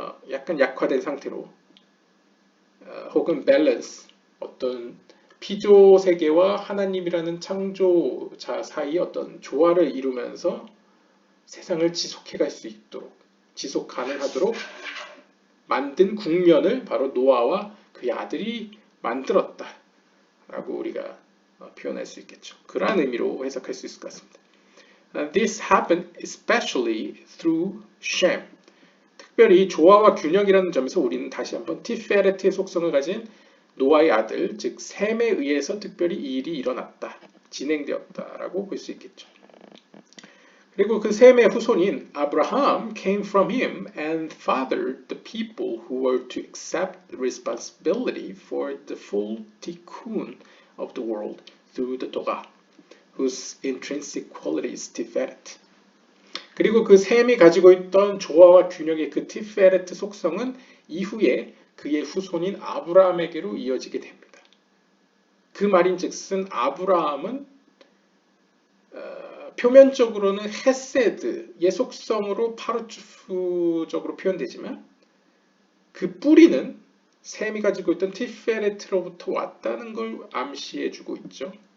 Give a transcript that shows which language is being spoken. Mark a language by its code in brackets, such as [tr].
[ko] 약간 약화된 상태로 혹은 밸런스, 어떤 피조 세계와 하나님이라는 창조자 사이 어떤 조화를 이루면서 세상을 지속해 갈 수 있도록, 지속 가능하도록 만든 국면을 바로 노아와 그의 아들이 만들었다 라고 우리가 표현할 수 있겠죠. 그러한 의미로 해석할 수 있을 것 같습니다. [en] This happened especially through Shem. [ko] 특별히 조화와 균형이라는 점에서 우리는 다시 한번 티페레트의 속성을 가진 노아의 아들, 즉 셈에 의해서 특별히 이 일이 일어났다, 진행되었다라고 볼 수 있겠죠. 그리고 그 셈의 후손인 아브라함 [en] came from him and fathered the people who were to accept responsibility for the full tikkun of the world through the Torah, whose intrinsic quality is tiferet. [ko] 그리고 그 셈이 가지고 있던 조화와 균형의 그 티페레트 속성은 이후에 그의 후손인 아브라함에게로 이어지게 됩니다. 그 말인즉슨 아브라함은 표면적으로는 헤세드의 속성으로 파르츠프적으로 표현되지만 그 뿌리는 셈이 가지고 있던 티페레트로부터 왔다는 걸 암시해주고 있죠.